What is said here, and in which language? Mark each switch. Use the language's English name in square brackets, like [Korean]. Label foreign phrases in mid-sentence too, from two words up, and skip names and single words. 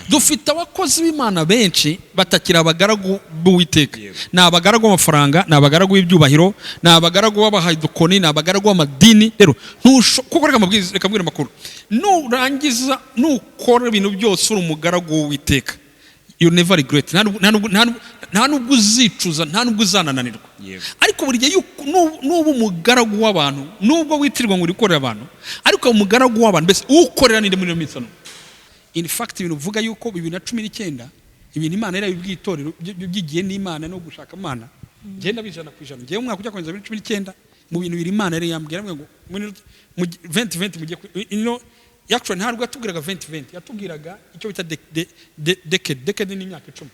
[Kinyarwanda] dufite abakozi b'Imana benshi batakira abagaragu b'Uwiteka. Ni abagaragu b'amafaranga, ni abagaragu b'ibyubahiro, ni abagaragu b'abahayidukoni, ni abagaragu b'amadini. Rero kuko reka mbwira makuru, nurangiza nukora ibintu byose uri umugaragu w'Uwiteka, [English] you never regret. [Kinyarwanda] Nta nubwo uzicuza, nta nubwo uzanananirwa. Ariko buri gihe nuba umugaragu w'abantu, nubwo witirirwa ngo urikorera abantu, ariko umugaragu w'abantu mbese ukorera ninde muri iyo minsi hano. [English] In fact [Kinyarwanda] ibintu uvuga yuko 2019 ibintu Imana yarabibwiye itorero byigiye n'Imana no gushaka Imana, ngenda bijana kwijana. Ngiye umwaka ujya kwenza 2019 mu bintu biri Imana yari yambwira ngo mu 2020 mugiye actually ntabwo yatubwiraga 2020, yatubwiraga icyo bita decade ni imyaka 10.